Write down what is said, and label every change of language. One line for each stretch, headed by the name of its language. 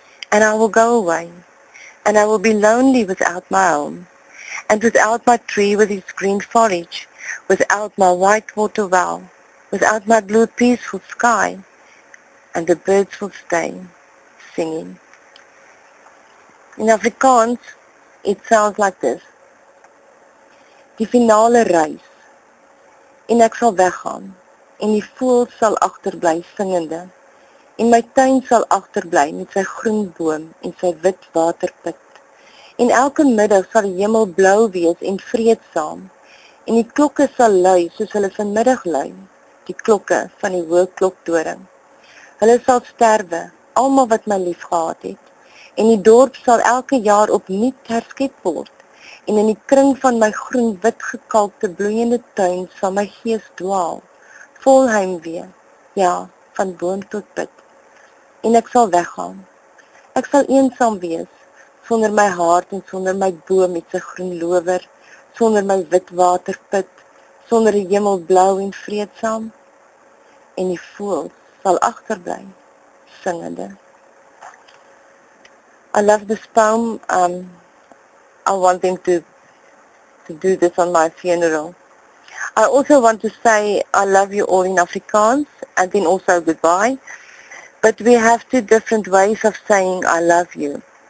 English: And I will go away, and I will be lonely without my home, and without my tree with its green foliage, without my white water well, without my blue peaceful sky, and the birds will stay singing." In Afrikaans, it sounds like this.
Afrikaans: Die finale reis, en ek sal weggaan, en die voëls sal agterbly singende, en my tuin sal agterbly met sy groen boom en sy wit waterput. En elke middag sal die hemel blou wees en vreedsaam, en die klokke sal lui soos hulle vanmiddag lui, die klokke van die hoë kloktoring. Hulle sal sterwe, almal wat my lief gehad het, en die dorp sal elke jaar opnuut herskep word, en in die kring van my groen wit gekalkte bloeiende tuin sal my gees dwaal, vol heimwee, ja, van boom tot put. En ek sal weggaan. Ek sal eensaam wees, sonder my hart en sonder my boom met sy groen lower, sonder my wit waterput, sonder die hemel blou en vreedsaam, en die voëls sal agterbly, singende.
English: I love this poem. I want them to do this on my funeral. I also want to say I love you all in Afrikaans and then also goodbye. But we have two different ways of saying I love you.